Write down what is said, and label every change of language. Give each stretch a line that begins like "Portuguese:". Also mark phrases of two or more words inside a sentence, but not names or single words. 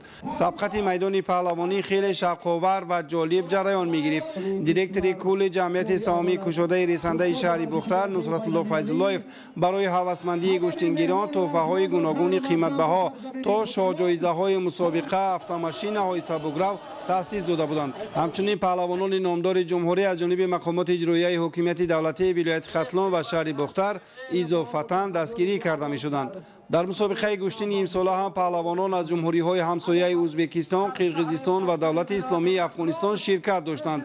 Persian: سبقت میدان پهلوانی خیلی شوق‌آور و جالب جریان می‌گرفت. دیرکتور کل جمعیت سهامی کشاده رسانده شهر بختر نصرت الله فیض‌اللهیف برای هوسمندی گشتنگیران تحفه‌های گوناگون قیمت‌بها تا جایزه‌های مسابقه
Tajik: автомашинаҳои сабукрав таъсис дода буданд. ҳамчунин паҳлавонони номдори ҷумҳурӣ аз ҷониби мақомоти иҷроияи ҳокимияти давлатии вилояти хатлон ва шаҳри бухтар изофатан дастгирӣ карда мешуданд. дар мусобиқаи гӯштини имсола ҳам паҳлавонон аз ҷумҳуриҳои ҳамсояи ӯзбекистон, қирғизистон ва давлати исломии афғонистон ширкат доштанд.